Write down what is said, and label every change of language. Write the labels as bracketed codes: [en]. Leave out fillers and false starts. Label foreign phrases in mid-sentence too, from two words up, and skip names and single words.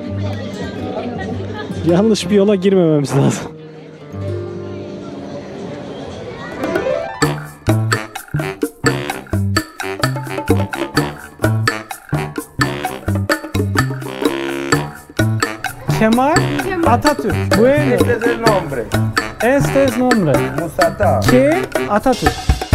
[tr] Yanlış bir yola girmememiz lazım. Kemal Atatürk. [es] Bueno. Este es el nombre. Este es nombre. Musata. Que Atatürk.